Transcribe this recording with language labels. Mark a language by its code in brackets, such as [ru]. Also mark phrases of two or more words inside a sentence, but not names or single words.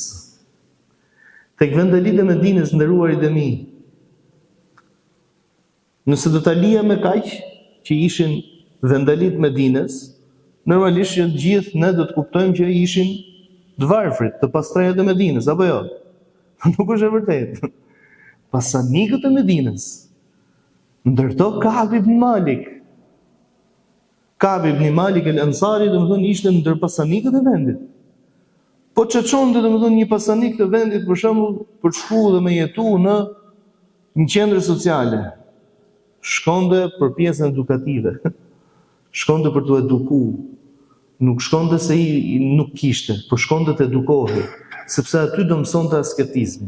[sq] Tek vendalit e Medinës, nderuarit e mi, nëse do ta lija me kaq që ishin vendalit Medinës, normalisht që gjithë ne do të kuptojmë që ishin të varfrit, të pastrejat e Medinës, apo jo? Nuk është e vërtetë. Pasanikët e Medinës, ndërto Ka'b ibn Malik. Ka'b ibn Malik el-Ansari, domethënë ishte ndër pasanikët e vendit. Po çonte domethënë një pasanik të vendit për shembull për shku dhe me jetu në një qendër sociale. Shkonte për pjesën edukative. Shkonte për të edukuar. Nuk shkonte se nuk kishte, por shkonte të edukohej, sepse aty do mësonte asketizmin.